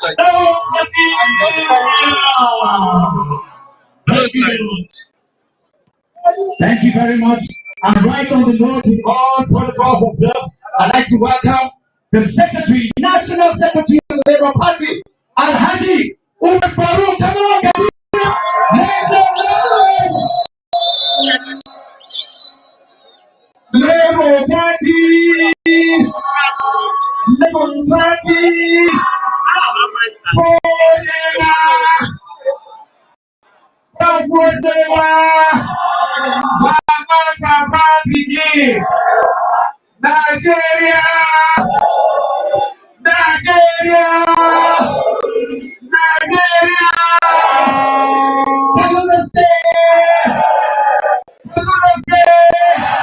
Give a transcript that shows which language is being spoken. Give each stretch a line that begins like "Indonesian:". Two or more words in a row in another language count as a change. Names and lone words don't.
English: Thank you very much. Thank you very much. I'm right on the note with all protocols observed. I'd like to welcome the Secretary, National Secretary of the Labour Party, Alhaji Umar Farouk. Come on, guys. Make some noise. Labour Party. Labour Party. Nigeria, Nigeria, Nigeria, Kaduna State, Kaduna State.